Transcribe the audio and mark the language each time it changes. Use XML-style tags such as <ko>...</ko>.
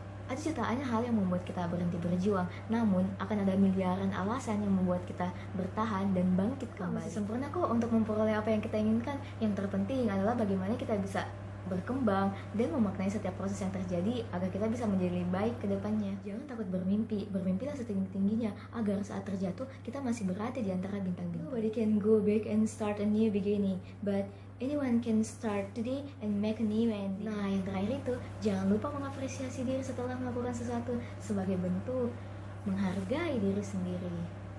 <id>Ada jutaan hal yang membuat kita berhenti berjuang, namun akan ada miliaran alasan yang membuat kita bertahan dan bangkit kembali. Masih sempurna kok untuk memperoleh apa yang kita inginkan. Yang terpenting adalah bagaimana kita bisa berkembang dan memaknai setiap proses yang terjadi agar kita bisa menjadi lebih baik ke depannya. Jangan takut bermimpi, bermimpilah setinggi-tingginya agar saat terjatuh kita masih berada di antara bintang-bintang.</id> <en>Nobody can go back and start a new beginning, but anyone can start today and make a new ending.</en> <id>Nah, yang terakhir itu, jangan lupa mengapresiasi diri setelah melakukan sesuatu sebagai bentuk menghargai diri sendiri.</id>